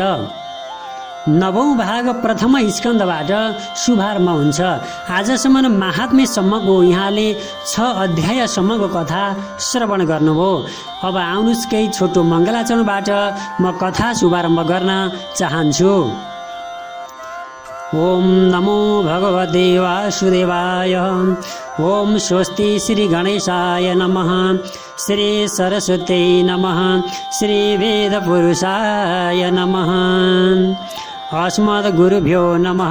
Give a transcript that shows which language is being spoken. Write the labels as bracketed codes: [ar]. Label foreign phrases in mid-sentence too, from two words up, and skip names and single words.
[ne] 9औं भाग प्रथम स्कन्धबाट शुभारम्भ हुन्छ। आजसम्म महात्म्यसम्मको यहाँले 6 अध्यायसम्मको कथा श्रवण गर्नुभयो। अब आउनुहोस् केही छोटो मङ्गलाचरणबाट म कथा शुभारम्भ गर्न चाहन्छु। [sa] ओम नमो भगवते वासुदेवाय। ओम स्वस्ति श्री गणेशाय नमः। श्री सरस्वती नमः। श्री वेदपुरुषाय नमः। अस्मद् गुरुभ्यो नमः।